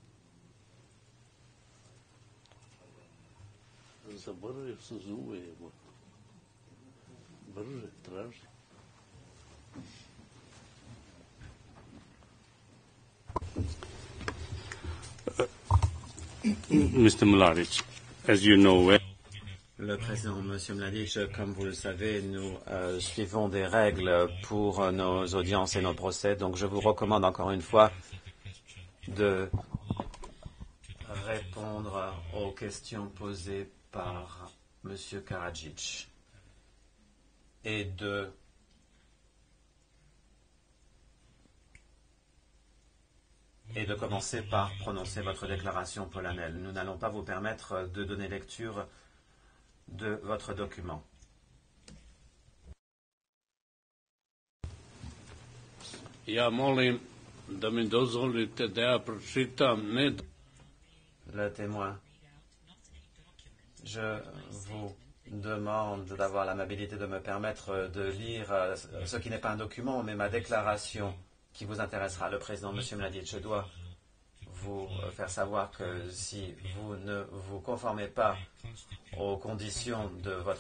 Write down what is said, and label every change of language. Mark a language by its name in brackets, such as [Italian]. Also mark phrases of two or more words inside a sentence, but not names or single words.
[Serbian] Zaboravio sam zube. Brže, traži. [English] Mr. Mladic, as you know, [French] Le président, M. Mladic, comme vous le savez, nous suivons des règles pour nos audiences et nos procès. Donc, je vous recommande encore une fois de répondre aux questions posées par M. Karadzic et de commencer par prononcer votre déclaration solennelle. Nous n'allons pas vous permettre de donner lecture de votre document. [Serbian] Ja molim da mi dozvolite da ja pročitam ne. [French] Le témoin, je vous demande d'avoir l'amabilité de me permettre de lire ce qui n'est pas un document, mais ma déclaration qui vous intéressera. Le président, M. Mladic, je dois vous faire savoir que si vous ne vous conformez pas aux conditions de votre